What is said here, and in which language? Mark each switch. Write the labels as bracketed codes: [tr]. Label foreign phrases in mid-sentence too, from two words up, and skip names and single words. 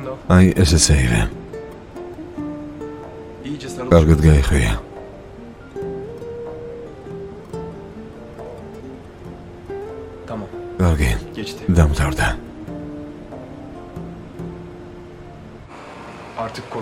[ka] აი, ესეც აიღე. [tr] İyice sarıl. [ka] კარგად გაიხვია. [tr] Tamam. [ka] კარგი, [tr] Geçti. [ka] დამთავრდა. [tr] Artık korkma.